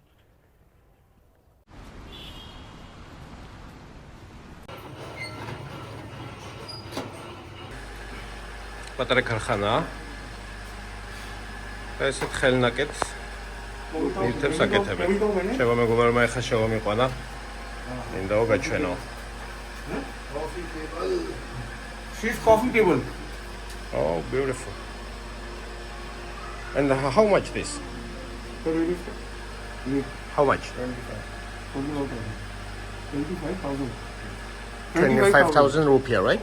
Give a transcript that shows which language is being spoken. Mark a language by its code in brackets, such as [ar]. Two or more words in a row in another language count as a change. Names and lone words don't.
[ka] პატარა ქარხანაა. და ესეთ ხელნაკეთს ნივთებს აკეთებენ. შევა მეგობარმა ეხლა შევამიყვანა. მინდაო გაჩვენო. [en] She's coffee table. Oh, beautiful. And how much this? How much? 25,000. 25,000 rupiah, right?